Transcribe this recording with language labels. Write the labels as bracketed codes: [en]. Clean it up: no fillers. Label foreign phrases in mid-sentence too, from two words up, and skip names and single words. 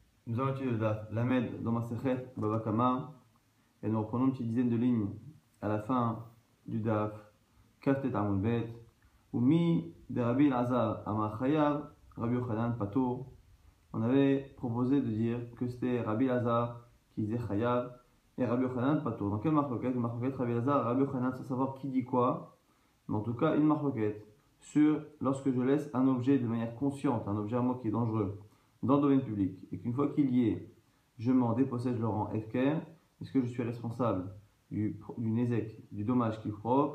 [fr] Nous allons étudier le Daf Lamed dans Masechet Baba Kama et nous reprenons une petite dizaine de lignes à la fin du Daf [he] כ"ט עמוד ב ומי דרבי אלעזר אמר חייב רבי יוחנן פטור. [fr] On avait proposé de dire que c'était Rabbi Elazar qui disait Chayav et Rabbi Yochanan Patur. Dans quelle marloquette? Une marloquette Rabbi Elazar et Rabbi Yochanan sans savoir qui dit quoi, mais en tout cas une marloquette sur lorsque je laisse un objet de manière consciente, un objet à moi qui est dangereux dans le domaine public, et qu'une fois qu'il y est, je m'en dépossède, je le rends FKR, est-ce que je suis responsable du Nézek, du dommage qu'il provoque?